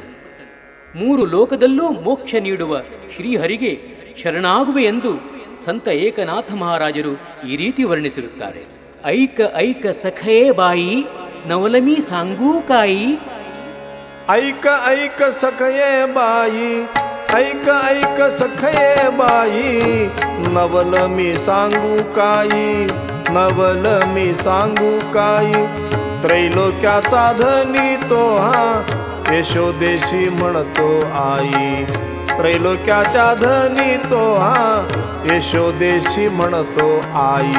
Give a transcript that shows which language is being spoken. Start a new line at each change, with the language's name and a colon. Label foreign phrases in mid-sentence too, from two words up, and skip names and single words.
Kannada: ಮೂರು ಲೋಕದಲ್ಲೂ ಮೋಕ್ಷ ನೀಡುವ ಶ್ರೀಹರಿಗೆ ಶರಣಾಗುವೆ ಎಂದು ಸಂತ ಏಕನಾಥ ಮಹಾರಾಜರು ಈ ರೀತಿ ವರ್ಣಿಸಿರುತ್ತಾರೆ.
Marathi: ऐक ऐक सखे बाई नवलमी सांगूकाही. ऐक ऐक सखये बाई, ऐक ऐक सखये बाई, नवलमी सांगू काही, नवलमी सांगू काही. त्रैलोक्याचा धनी तो हा यशोदेशी म्हणतो आई. त्रैलोक्याचा धनी तो हा यशोदेशी म्हणतो आई.